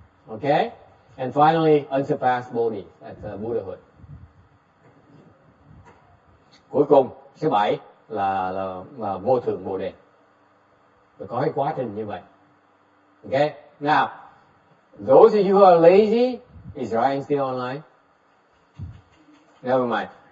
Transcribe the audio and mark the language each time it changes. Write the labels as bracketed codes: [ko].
[en] Okay? And finally, unsurpassed bodhi, that's Buddhahood. [vi] Cuối cùng, số 7 là vô thượng Bồ Đề. Rồi có cái quá trình như vậy. [en] Okay? Now, those of you who are lazy, is Ryan still online? Never mind.